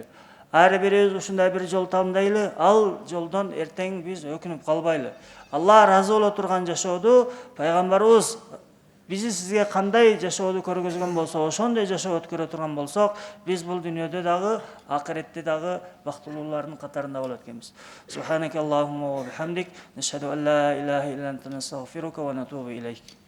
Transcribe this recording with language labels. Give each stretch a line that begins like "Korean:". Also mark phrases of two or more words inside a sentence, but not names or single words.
Kyrgyz: Ар бирибиз ушундай бир жол тандайлы, ал жолдон эртең биз өкүнүп калбайлы. Алла ыраазы боло турган жашооду Пайгамбарыбыз бизи сизге кандай жашооду көргөзгөн болсо, ошондой жашоо өткөрө турган болсок, биз бул дүйнөдө дагы, акыретте дагы бактылуулардын катарында болот экенбиз.
Arabic: سبحانك اللهم وبحمدك، نشهد أن لا إله إلا أنت، نستغفرك ونتوب إليك.